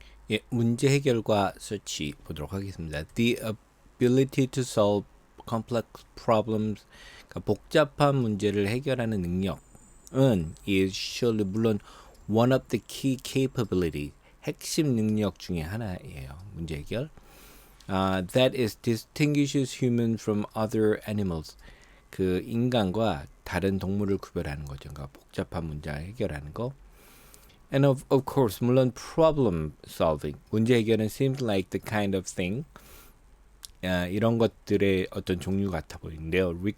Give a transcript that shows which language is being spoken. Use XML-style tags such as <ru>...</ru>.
<ko>예, 문제 해결과 설치 보도록 하겠습니다.</ko> <en>The ability to solve complex problems,</en> <ko>그러니까 복잡한 문제를 해결하는 능력은</ko> <en>is surely</en> <ko>물론</ko> <en>one of the key capability,</en> <ko>핵심 능력 중에 하나예요. 문제 해결.</ko> <en>That is distinguishes human from other animals.</en> <ko>그 인간과 다른 동물을 구별하는 거죠. 그러니까 복잡한 문제 해결하는 거.</ko> <en>And of course,</en> <ko>물론</ko> <en>problem solving,</en> <ko>문제 해결은</ko> <en>seems like the kind of thing,</en> <ko>이런 것들의 어떤 종류 같아 보이는데요.</ko>